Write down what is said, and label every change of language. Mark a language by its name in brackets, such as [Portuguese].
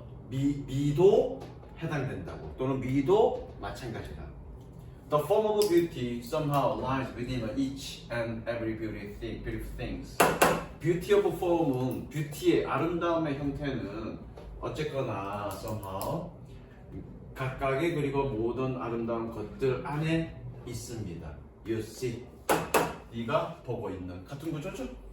[Korean] 미도 해당된다고 또는 미도 마찬가지다. [English] The form of beauty somehow lies within each and every beautiful things. [Korean] Beauty of form은 뷰티의 아름다움의 형태는 어쨌거나 somehow 각각의 그리고 모든 아름다운 것들 안에 있습니다. [English] You see, [Korean] 네가 보고 있는 같은 구조죠?